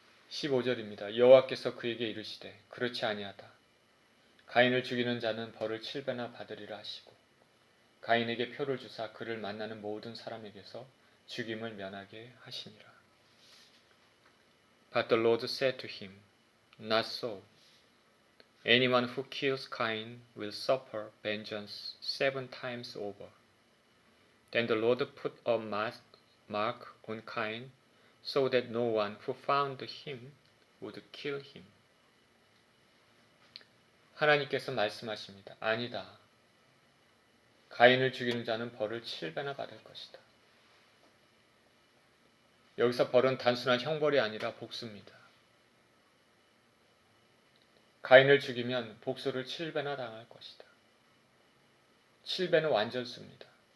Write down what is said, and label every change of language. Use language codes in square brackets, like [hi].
[ko] 15절입니다. 여호와께서 그에게 이르시되 그렇지 아니하다. 가인을 죽이는 자는 벌을 7배나 받으리라 하시고 가인에게 표를 주사 그를 만나는 모든 사람에게서 죽임을 면하게 하시니라. [en] But the Lord said to him, Not so. Anyone who kills Cain will suffer vengeance 7 times over. Then the Lord put a mark on Cain so that no one who found him would kill him. [ko] 하나님께서 말씀하십니다. 아니다. 가인을 죽이는 자는 벌을 7배나 받을 것이다. 여기서 벌은 단순한 형벌이 아니라 복수입니다. 가인을 죽이면 복수를 7배나 당할 것이다. 7배는 완전수입니다.